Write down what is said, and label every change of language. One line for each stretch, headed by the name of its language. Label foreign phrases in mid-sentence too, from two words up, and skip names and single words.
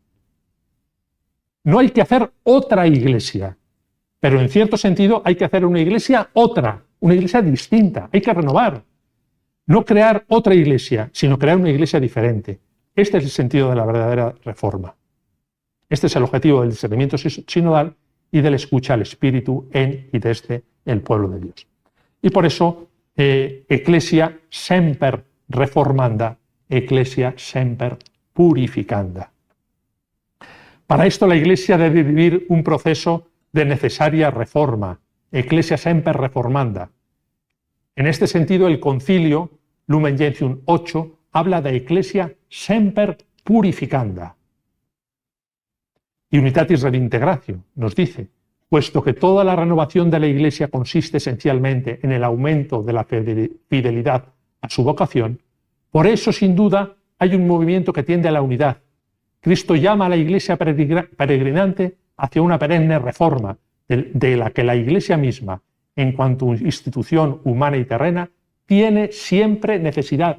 Spanish: No hay que hacer otra Iglesia, pero en cierto sentido hay que hacer una Iglesia otra, una Iglesia distinta, hay que renovar. No crear otra Iglesia, sino crear una Iglesia diferente. Este es el sentido de la verdadera reforma. Este es el objetivo del discernimiento sinodal y de la escucha al Espíritu en y desde el pueblo de Dios. Y por eso,
Latin: Ecclesia semper reformanda, Ecclesia semper purificanda.
Spanish: Para esto la Iglesia debe vivir un proceso de necesaria reforma,
Latin: Ecclesia semper reformanda.
Spanish: En este sentido, el Concilio Lumen Gentium 8 habla de
Latin: Ecclesia semper purificanda.
Spanish: Y Unitatis Redintegratio nos dice: puesto que toda la renovación de la Iglesia consiste esencialmente en el aumento de la fidelidad a su vocación, por eso sin duda hay un movimiento que tiende a la unidad. Cristo llama a la Iglesia peregrinante hacia una perenne reforma, de la que la Iglesia misma, en cuanto a institución humana y terrena, tiene siempre necesidad.